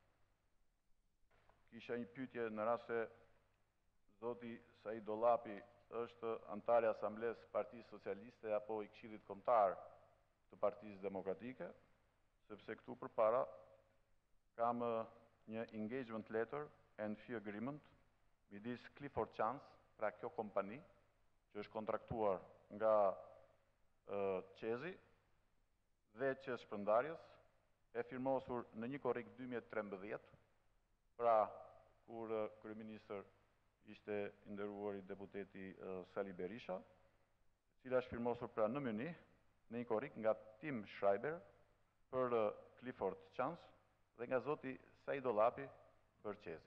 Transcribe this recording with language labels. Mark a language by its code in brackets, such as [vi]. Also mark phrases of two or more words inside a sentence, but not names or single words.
[sq] kisha një pyetje në rast se zoti Said Dollapi është antar i Asamblesë Partisë Socialiste apo i Këshillit Kombëtar të Partisë Demokratike, sepse këtu përpara kam një [en] engagement letter and fee agreement [sq] midis Clifford Chance, pra kjo kompani, që është kontraktuar nga Qezi dhe Qez Shpërndarjes, e firmosur në 1 korrik 2013, pra kur kryeministër ishte i nderuari deputeti Sali Berisha, cila është firmosur pra në Myni, në 1 korrik nga Tim Schreiber për Clifford Chance dhe nga zoti Said Dollapi për Qezi.